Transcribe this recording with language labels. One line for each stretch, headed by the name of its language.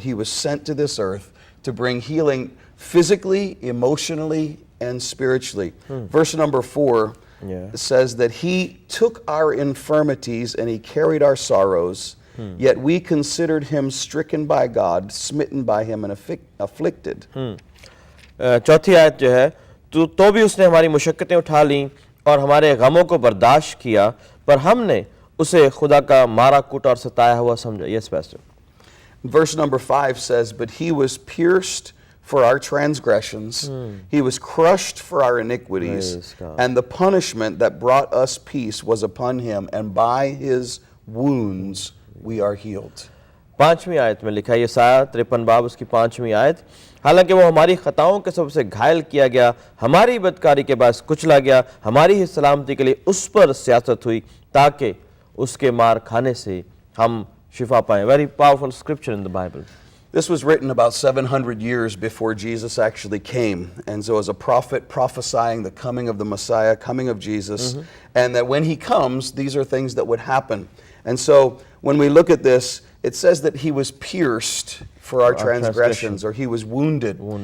English: He was sent to this earth to bring healing physically, emotionally, and spiritually. Verse number 4 says that He took our infirmities and He carried our sorrows, yet we considered Him stricken by God, smitten by Him, and afflicted.
Hindi: चौथी आयत जो है, तो भी उसने हमारी मुशक्कतें उठा लीं और हमारे गमों को बर्दाश्त किया, पर हमने उसे खुदा का मारा कूटा और सताया हुआ समझा.
English: Yes, Pastor. Verse number 5 says, but He was pierced for our transgressions, He was crushed for our iniquities, and the punishment that brought us peace was upon Him, and by His wounds we are healed.
Hindi: 5वीं आयत में लिखा है, यशायाह 53 बाब उसकी 5वीं आयत, हालांकि वो हमारी खताओं के सबसे घायल किया गया, हमारी बदकारी के बाद कुचला गया, हमारी ही सलामती के लिए उस पर सियासत हुई, ताकि उसके मार खाने से हम शिफा पाएं.
English: Very powerful scripture in the Bible. This was written about 700 years before Jesus actually came. And so as a prophet prophesying the coming of the Messiah, coming of Jesus, and that when He comes, these are things that would happen. And so when we look at this, it says that He was pierced for our transgressions, or He was wounded.